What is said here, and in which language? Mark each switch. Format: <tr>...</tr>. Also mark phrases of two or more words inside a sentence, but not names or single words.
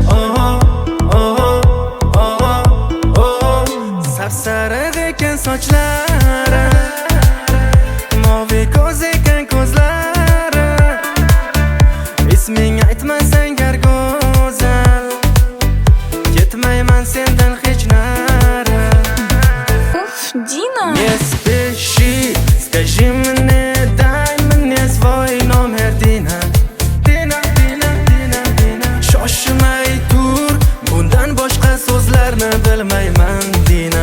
<uz>Sapsariq ekan sochlari, moviy ko'z ekan ko'zlari. Isming aytmasang gar go'zal, ketmayman sendan hech nari. Dina!</uz> <ru>Не спеши, скажи мне, дай мне свой номер,</ru> <uz>Dina. Dina, Dina, Dina, Dina. Shoshmay tur, bundan boshqa so'zlarni bilmayman, Dina.</uz>